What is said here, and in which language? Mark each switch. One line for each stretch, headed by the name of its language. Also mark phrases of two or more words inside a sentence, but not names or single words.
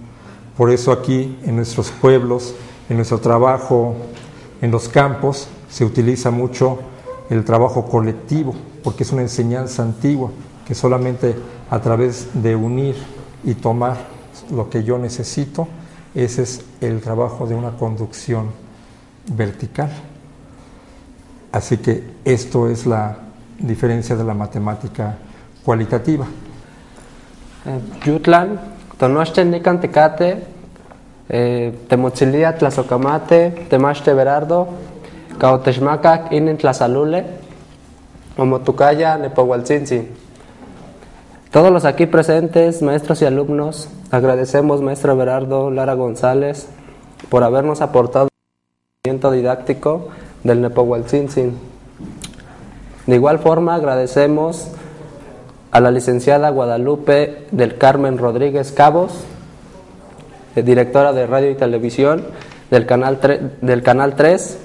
Spanish: Por eso aquí en nuestros pueblos, en nuestro trabajo, en los campos, se utiliza mucho el trabajo colectivo, porque es una enseñanza antigua, que solamente a través de unir y tomar lo que yo necesito, ese es el trabajo de una conducción vertical. Así que esto es la diferencia de la matemática cualitativa.
Nahuatl languages: Yutlan, tonochten nican tecate, temochilia tlazocamate, temachte Berardo, cautechmacac inen tlazalule, omotucaya nepohualtzintzin.
Spanish: Todos los aquí presentes, maestros y alumnos, agradecemos, maestro Berardo Lara González, por habernos aportado el conocimiento didáctico del Nepohualtzintzin. De igual forma, agradecemos a la licenciada Guadalupe del Carmen Rodríguez Cabos, directora de Radio y Televisión del Canal 3.